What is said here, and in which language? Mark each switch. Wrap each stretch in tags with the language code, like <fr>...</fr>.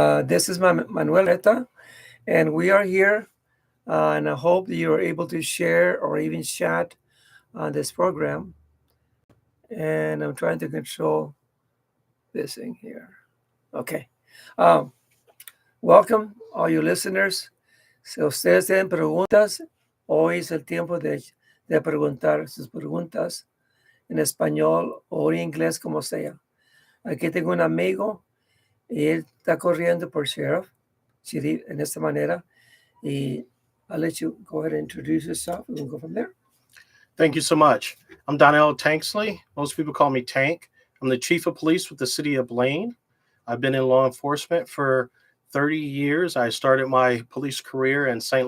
<en>This is Manuel Reta, and we are here. And I hope that you are able to share or even chat on this program. And I'm trying to control this thing here. Okay. Um, Welcome, all you listeners.</en> <es>Si ustedes tienen preguntas, hoy es el tiempo de preguntar sus preguntas en español o en inglés, como sea. Aquí tengo un amigo y él está corriendo por sheriff en esta manera.</es> <en>I'll let you go ahead and introduce yourself. We can go from there. Thank you so much. I'm Donnell Tanksley. Most people call me Tank. I'm the chief of police with the city of Blaine. I've been in law enforcement for 30 years. I started my police career in St.</en>